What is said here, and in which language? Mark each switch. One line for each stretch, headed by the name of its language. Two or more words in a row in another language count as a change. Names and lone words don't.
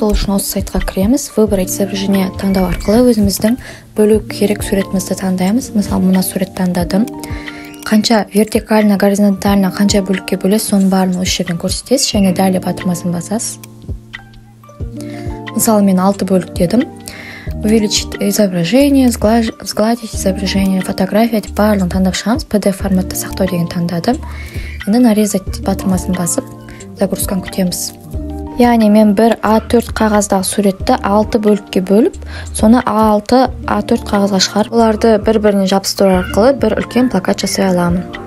Kazakh: Ол үшін осы сайтқа кіреміз.
Russian: Выбрать изображение
Kazakh: таңдау арқылы өзіміздің бөлу керек суретімізді таңдаймыз. Мысалы, мына сурет таңдадым. Қанша
Russian: вертикально, горизонтально
Kazakh: қанша бөлікке бөлесіз, соның барын осы жерден көрсетесіз, және далее батырмасын басасыз. Мысалы, мен 6 бөлік дедім.
Russian: Увеличить изображение, сгладить изображение, фотография
Kazakh: деп барлығын таңдап шығамыз. PDF форматта сақтау деген таңдадым. Енді нарезать батырмасын басып, загрузканы күтеміз. Яғни мен бір A4 қағаздағы суретті 6 бөлікке бөліп, соны A6, A4 қағазға шығарып, оларды бір-біріне жабыстыру арқылы бір үлкен плакат жасай аламын.